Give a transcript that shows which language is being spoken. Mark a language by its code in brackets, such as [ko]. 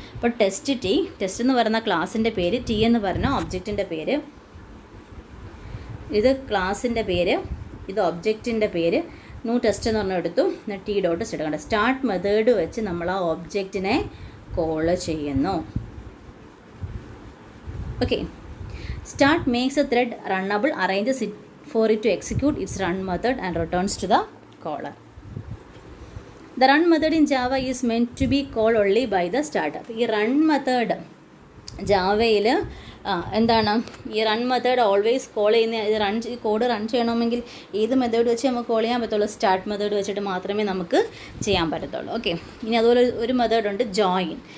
[ml] അപ്പോൾ ടെസ്റ്റ് എന്ന് പറയുന്ന ക്ലാസ്സിൻ്റെ പേര്, ടി എന്ന് പറഞ്ഞ ഒബ്ജക്റ്റിൻ്റെ പേര്, ഇത് ക്ലാസ്സിൻ്റെ പേര്, ഇത് ഒബ്ജക്റ്റിൻ്റെ പേര്, ന്യൂ ടെസ്റ്റ് എന്ന് പറഞ്ഞ എടുത്തു. T dot start. കണ്ടോ? സ്റ്റാർട്ട് മെത്തേഡ് വെച്ച് നമ്മൾ ആ ഒബ്ജക്റ്റിനെ കോൾ ചെയ്യുന്നു. [en] Okay. Start makes a thread runnable, arranges it for it to execute its run method and returns to the caller. The run method in Java is meant to be called only by the starter. [ml] ഈ run method ജാവയിൽ എന്താണ്? ഈ run method always call ചെയ്യുന്ന ഈ code run ചെയ്യണമെങ്കിൽ ഏത് method വെച്ച് നമുക്ക് call ചെയ്യാൻ പറ്റുള്ളൂ? സ്റ്റാർട്ട് മെത്തേഡ് വെച്ചിട്ട് മാത്രമേ നമുക്ക് ചെയ്യാൻ പറ്റത്തുള്ളൂ. ഓക്കെ. ഇനി അതുപോലെ ഒരു മെത്തേഡുണ്ട് ജോയിൻ.